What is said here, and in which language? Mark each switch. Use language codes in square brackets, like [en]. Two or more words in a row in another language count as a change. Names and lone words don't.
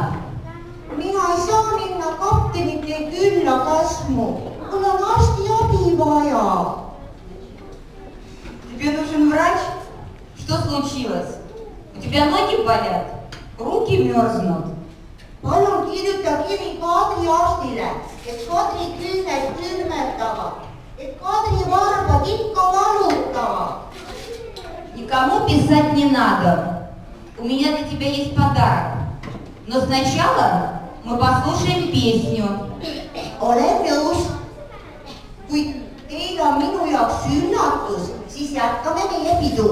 [et] Mina ei saa minna kaptenite külla Käsmu. Mul on arstiabi vaja. [ru] Тебе нужен врач? Что случилось? У тебя ноги болят? Руки мерзнут? [et] Palun kirjuta kiri Kadri arstile, et Kadri küüned külmetavad, et Kadri varbad ikka valutavad. [ru] Никому писать не надо. У меня для тебя есть подарок. Но сначала мы послушаем песню. [et] Olen nõus. Kui teil on minu jaoks üllatus, siis jätkame meie pidu.